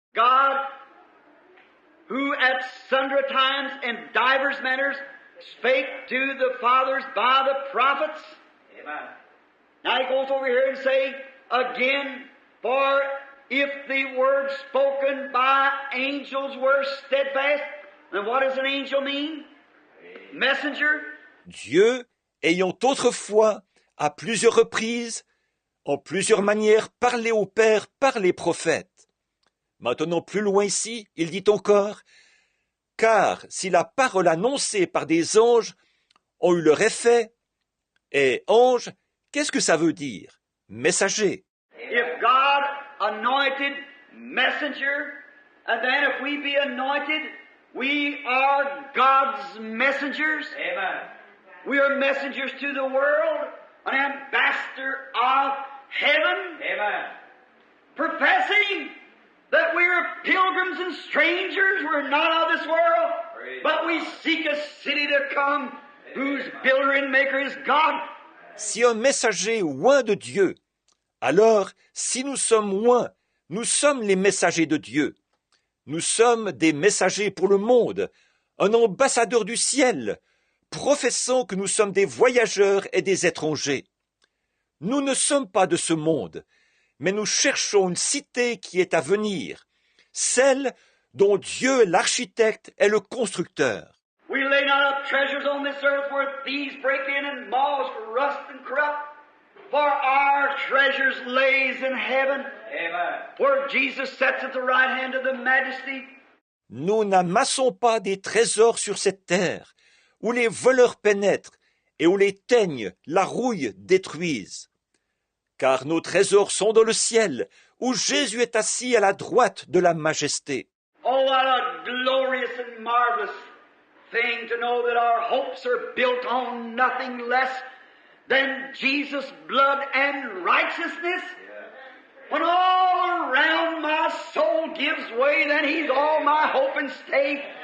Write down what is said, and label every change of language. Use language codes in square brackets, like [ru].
[en] God, who at sundry times in divers manners spake to the fathers by the prophets. Amen. Now he goes over here and say again, for if the word spoken by angels were steadfast, then what does an angel mean? Messenger. [fr] Dieu, ayant autrefois, à plusieurs reprises, en plusieurs manières, parlé au Père par les prophètes. Maintenant, plus loin ici, il dit encore, car si la parole annoncée par des anges ont eu leur effet, et ange, qu'est-ce que ça veut dire? Messager. [en] If God anointed messenger, and then if we be anointed, we are God's messengers. Amen. We are messengers to the world, an ambassador of heaven. Amen. Professing that we are pilgrims and strangers, we're not of this world, but we seek a city to come, whose builder and maker is God. [fr] Si un messager oint de Dieu, alors si nous sommes oints, nous sommes les messagers de Dieu. Nous sommes des messagers pour le monde, un ambassadeur du ciel, professant que nous sommes des voyageurs et des étrangers. Nous ne sommes pas de ce monde, mais nous cherchons une cité qui est à venir, celle dont Dieu est l'architecte et le constructeur. [en] We lay not up treasures on this earth where thieves break in and moths rust and corrupt, for our treasures lays in heaven, where Jesus sits at the right hand of the Majesty. [fr] Nous n'amassons pas des trésors sur cette terre, où les voleurs pénètrent et où les teignes, la rouille détruisent. Car nos trésors sont dans le ciel, où Jésus est assis à la droite de la majesté. [en] Oh, what a glorious and marvelous thing to know that our hopes are built on nothing less than Jesus' blood and righteousness. When all around my soul gives way, then He's all my hope and stay.